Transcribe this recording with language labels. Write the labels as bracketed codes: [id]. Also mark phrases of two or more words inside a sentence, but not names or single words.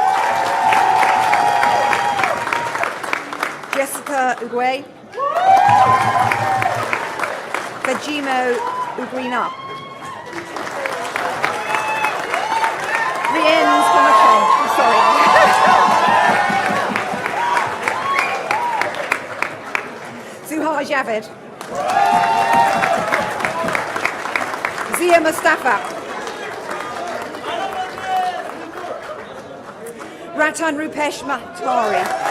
[en] Jessica Ugwe. Vejimo Ugrina. Rien's Comachon. I'm sorry. Zuhal Javid. Zia Mustafa. Ratan Rupesh Matari.